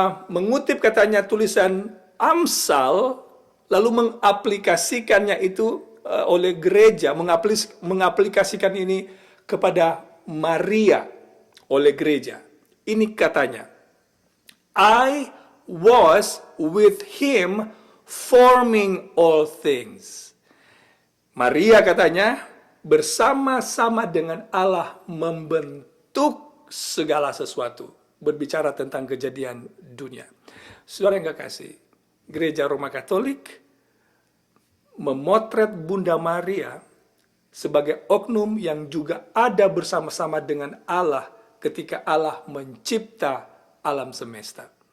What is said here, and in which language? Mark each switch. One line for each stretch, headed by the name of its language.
Indonesian: Mengutip katanya tulisan Amsal, lalu mengaplikasikannya itu oleh gereja, mengaplikasikan ini kepada Maria oleh gereja. Ini katanya,
English: I was with him forming all things.
Indonesian: Maria katanya bersama-sama dengan Allah membentuk segala sesuatu. Berbicara tentang kejadian dunia. Saudara yang kekasih, Gereja Roma Katolik memotret Bunda Maria sebagai oknum yang juga ada bersama-sama dengan Allah ketika Allah mencipta alam semesta.